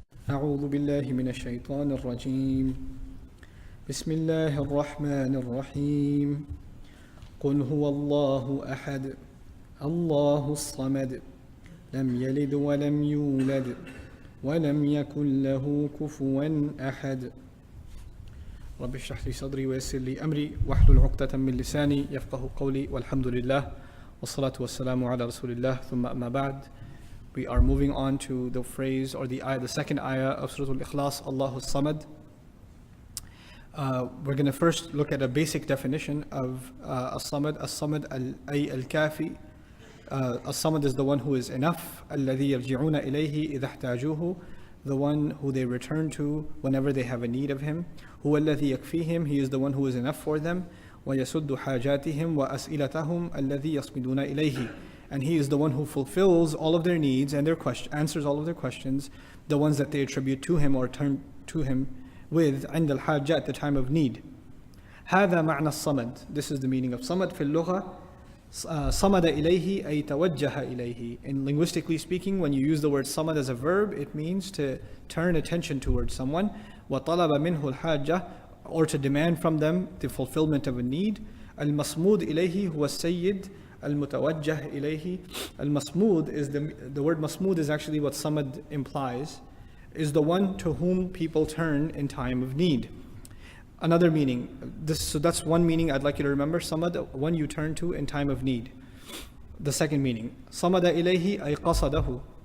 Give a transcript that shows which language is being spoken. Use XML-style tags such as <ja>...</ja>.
<ar>أعوذ بالله من الشيطان الرجيم بسم الله الرحمن الرحيم قل هو الله أحد الله الصمد لم يلد ولم يولد ولم يكن له كفوا أحد رب اشرح لي صدري ويسر لي أمري واحلل عقدة من لساني يفقه قولي والحمد لله والصلاة والسلام على رسول الله ثم أما بعد.</ar> <en>We are moving on to the phrase or the second ayah of Surah Al-Ekhlaas, Allahu Samad. We're going to first look at a basic definition of As-Samad.</en> <ar>As-Samad ay al-Kafi.</ar> <en>As-Samad is the one who is enough.</en> <ar>الَّذِي يَرْجِعُونَ إِلَيْهِ إِذَا احْتَاجُوهُ.</ar> <en>The one who they return to whenever they have a need of Him.</en> <ar>هُوَ الَّذِي يَكْفِيهِم.</ar> <en>He is the one who is enough for them.</en> <ar>وَيَسُدُّ حَاجَاتِهِمْ وَأَسْئِلَتَهُمْ الَّذِي يَصْمِدُونَ إِلَيْهِ.</ar> <en>And He is the one who fulfills all of their needs and answers all of their questions, the ones that they attribute to Him or turn to Him with</en> <ar>عند الحاجة,</ar> <en>at the time of need.</en> <ar>هذا معنى الصمد.</ar> <en>This is the meaning of</en> <ar>صمد في اللغة. صمد إليه أي توجه إليه.</ar> <en>In linguistically speaking, when you use the word صمد as a verb, it means to turn attention towards someone.</en> <ar>وطلب منه الحاجة,</ar> <en>or to demand from them the fulfillment of a need.</en> <ar>المصمود إليه هو السيد المتوجه إليه.</ar> <en>Al-Masmud is the word Masmud is actually what Samad implies, is the one to whom people turn in time of need. Another meaning, so that's one meaning I'd like you to remember. Samad, one you turn to in time of need. The second meaning,</en> <ar>Samada ilayhi ay qasadahu.</ar>